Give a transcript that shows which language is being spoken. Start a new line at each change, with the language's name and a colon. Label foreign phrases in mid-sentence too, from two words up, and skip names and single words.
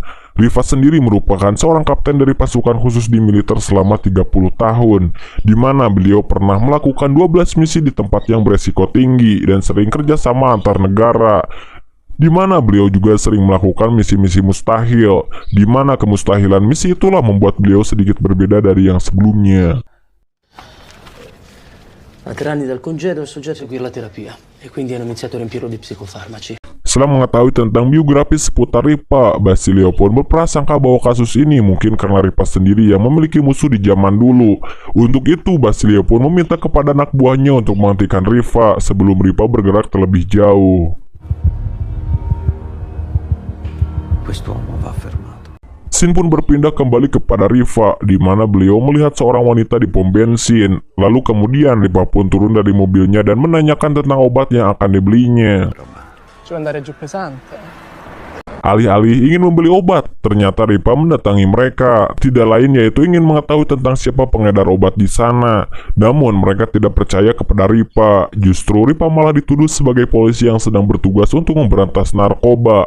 Indonesian: Riva sendiri merupakan seorang kapten dari pasukan khusus di militer selama 30 tahun, di mana beliau pernah melakukan 12 misi di tempat yang beresiko tinggi dan sering kerjasama antar negara, di mana beliau juga sering melakukan misi-misi mustahil, di mana kemustahilan misi itulah membuat beliau sedikit berbeda dari yang sebelumnya.
Italian: A 3 anni dal congedo il soggetto seguì la terapia e quindi hanno iniziato a riempirlo di psicofarmaci.
Indonesian: Setelah mengetahui tentang biografi seputar Ripa, Basilio pun berprasangka bahwa kasus ini mungkin karena Ripa sendiri yang memiliki musuh di zaman dulu. Untuk itu, Basilio pun meminta kepada anak buahnya untuk menghentikan Riva sebelum Ripa bergerak terlebih jauh.
Italian: Quest'uomo va fermato.
Indonesian: Scene pun berpindah kembali kepada Riva, di mana beliau melihat seorang wanita di pom bensin. Lalu kemudian Riva pun turun dari mobilnya dan menanyakan tentang obat yang akan dibelinya.
Italian: Cioè andare giù pesante.
Indonesian: Alih-alih ingin membeli obat, ternyata Ripa mendatangi mereka. Tidak lain yaitu ingin mengetahui tentang siapa pengedar obat di sana. Namun mereka tidak percaya kepada Ripa. Justru Ripa malah dituduh sebagai polisi yang sedang bertugas untuk memberantas narkoba.